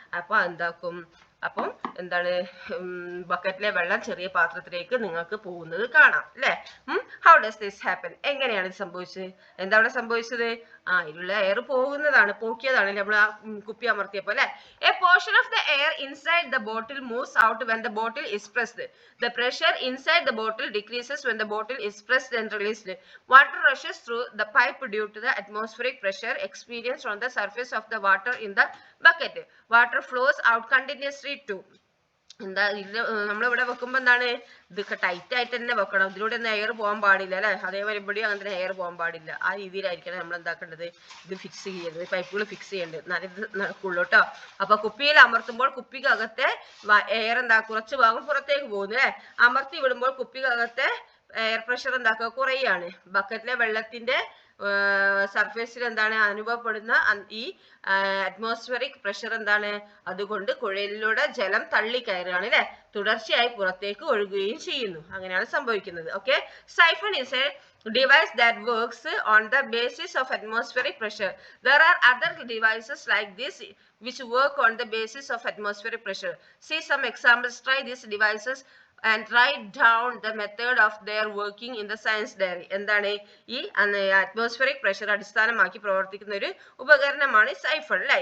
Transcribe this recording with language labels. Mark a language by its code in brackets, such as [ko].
[ml] അപ്പൊ എന്താക്കും, അപ്പം എന്താണ് ബക്കറ്റിലെ വെള്ളം ചെറിയ പാത്രത്തിലേക്ക് നിങ്ങൾക്ക് പോകുന്നത് കാണാം അല്ലെ. [en] How does this happen? [ml] എങ്ങനെയാണ് ഇത് സംഭവിച്ചത്? എന്താ അവിടെ സംഭവിച്ചത്? ഇതിലുള്ള എയർ പോക്കിയതാണ് നമ്മൾ ആ കുപ്പി അമർത്തിയപ്പോ അല്ലെ. [en] A portion of the air inside the bottle moves out when the bottle is pressed. The pressure inside the bottle decreases when the bottle is pressed and released. Water rushes through the pipe due to the atmospheric pressure experienced on the surface of the water in the bucket. Water flows out continuously too. [ml] എന്താ ഇത് നമ്മളിവിടെ വെക്കുമ്പോ എന്താണ് ഇത് tight ആയിട്ട് തന്നെ വെക്കണം. ഇതിലൂടെ ഒന്നും എയർ പോകാൻ പാടില്ല അല്ലെ. അതേപോലെ ഇവിടെ അങ്ങനെ തന്നെ എയർ പോകാൻ പാടില്ല. ആ രീതിയിലായിരിക്കണം നമ്മൾ എന്താക്കേണ്ടത്, ഇത് ഫിക്സ് ചെയ്യേണ്ടത്, പൈപ്പുകൾ ഫിക്സ് ചെയ്യേണ്ടത്. എന്നാലും ഇത് നടക്കുള്ളൂ കേട്ടോ. അപ്പൊ കുപ്പിയിൽ അമർത്തുമ്പോൾ കുപ്പിക്കകത്തെ എയർ കുറച്ച് ഭാഗം പുറത്തേക്ക് പോകുന്നു അല്ലെ. അമർത്തി വിടുമ്പോൾ കുപ്പിക്കകത്തെ എയർ പ്രഷർ കുറയാണ്. ബക്കറ്റിലെ വെള്ളത്തിന്റെ സർഫേസിൽ അനുഭവപ്പെടുന്ന ഈ അറ്റ്മോസ്ഫിയറിക് പ്രഷർ അതുകൊണ്ട് കുഴലിലൂടെ ജലം തള്ളിക്കയറുകയാണ് അല്ലെ. തുടർച്ചയായി പുറത്തേക്ക് ഒഴുകുകയും ചെയ്യുന്നു. അങ്ങനെയാണ് സംഭവിക്കുന്നത്. Okay. [en] Siphon is a device that works on the basis of atmospheric pressure. There are other devices like this which work on the basis of atmospheric pressure. See some examples. Try these devices and write down the method of their working in the science diary. [ml] എന്താണ് ഈ atmospheric pressure അടിസ്ഥാനമാക്കി പ്രവർത്തിക്കുന്ന ഒരു ഉപകരണമാണ് siphon അല്ലെ.